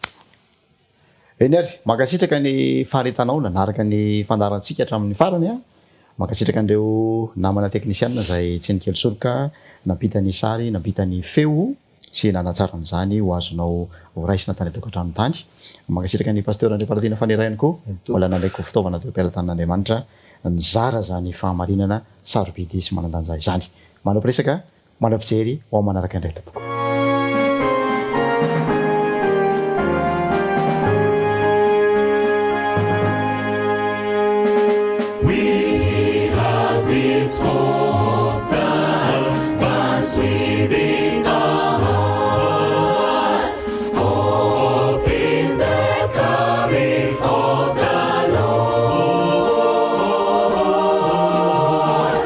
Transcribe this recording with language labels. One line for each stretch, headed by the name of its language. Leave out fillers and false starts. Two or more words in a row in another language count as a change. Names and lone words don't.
Malagasy: Eny ary mankasitraka ny faharetanao nanaraka ny fandarantsika hatramin'ny farany mankasitraka an'ireo namana teknisiana zay tsy nikely soroka nampita ny sary nampita ny feo sy nanatsara amin'izany ho azonao ho raisina tany atokantrano tany. Mankasitraka ny pasteur Andriampalatina fanerahany koa mbola nandraiko fitaovana teo am-pelatan'Andriamanitra nizara zany fahamarinana sarobidy sy manandanja izany. Manao-piresaka manam-pijery ho ao manaraka indray tompoko.
English: We have this hope that burns within our hearts, hope in the coming of the Lord.